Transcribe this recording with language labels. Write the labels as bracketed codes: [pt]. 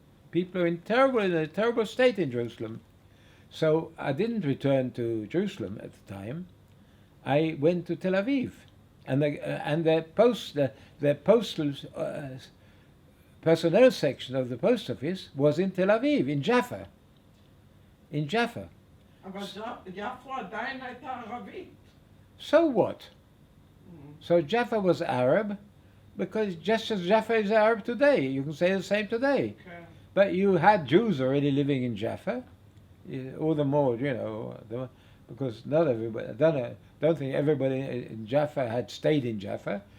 [en] People were in a terrible state in Jerusalem. So I didn't return to Jerusalem at the time. I went to Tel Aviv, and the postal personnel section of the post office was in Tel Aviv, in Jaffa. In Jaffa. [he] אבל יפו עדיין הייתה ערבית. [en] So what? So Jaffa was Arab, because just as Jaffa is Arab today, you can say the same today. Okay. But you had Jews already living in Jaffa, all the more, because not everybody. I don't think everybody in Jaffa had stayed in Jaffa.